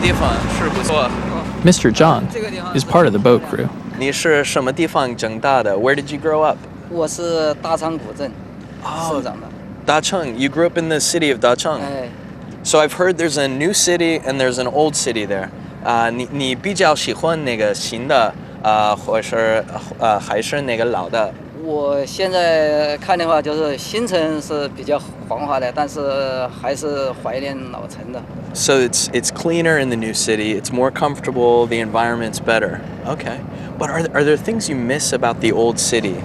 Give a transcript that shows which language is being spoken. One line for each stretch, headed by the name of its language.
English: Mr. Zhang is part of the boat crew.
Chinese: 你是什么地方长大的?
English: Where did you grow up?
Chinese: 我是大昌古镇生长的。
English: Dacheng. You grew up in the city of Dacheng. 哎， So I've heard there's a new city and there's an old city there.
Chinese: 你比较喜欢那个新的或是还是那个老的？我现在看的话，就是新城是比较繁华的，但是还是怀念老城的。
English: So it's cleaner in the new city. It's more comfortable. The environment's better. Okay. But are there things you miss about the old city?